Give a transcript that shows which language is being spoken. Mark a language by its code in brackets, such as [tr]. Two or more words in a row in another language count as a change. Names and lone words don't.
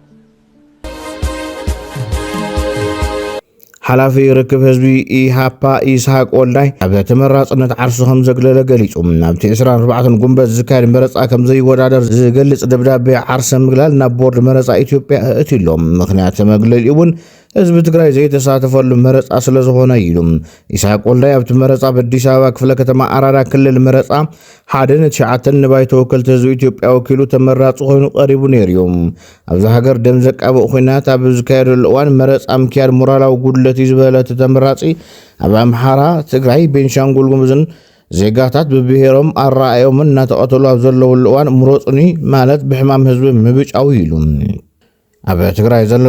[ti] ሓላፊ ርክብ ህዝቢ ኢሃፓ ይስሐቅ ወልዳይ ኣብ ተመራጽነት ዓርሱ ከም ዘግለለ ገሊጹ ናብቲ 24 ጉንበት ዝካየድ መረፃ ከም ዘይወዳደር ዝገልጽ ደብዳቤ ዓርሰ ምግላል ናብ ቦርድ መረፃ ኢትዮጵያ እትሎም ምክንያት መግለሊ እውን ህዝቢ ትግራይ ዘይተሳተፈሉ መረፃ ስለ ዝኾነ ኢሉ ይስሐቅ ወልዳይ ኣብቲ መረፃ በአዲስ አበባ ክፍለ ከተማ አራዳ ክልል መረፃ ሓደን ትሽዓተን ንባይ ተወከልቲ ህዝቢ ኢትዮጵያ ወኪሉ ተመራፂ ኮይኑ ቀሪቡ ነይሩ እዩ ኣብዚ ሃገር ደም ዘቃብእ ኩናት ኣብ ዝካየደሉ እዋን መረፃ ምክያድ ሞራላዊ ጉድለት እዩ ዝበለ ተመራፂ ኣብ ኣምሓራ ትግራይ ቤንሻንጉል ጉሙዝን ዜጋታት ብብሔሮም ኣረኣዮምን እናተቐተሉ ኣብ ዘለውሉ እዋን ምሮፅኒ ማለት ብሕማም ህዝቢ ምብጫዊ ኢሉ ኣብ ትግራይ ዘሎ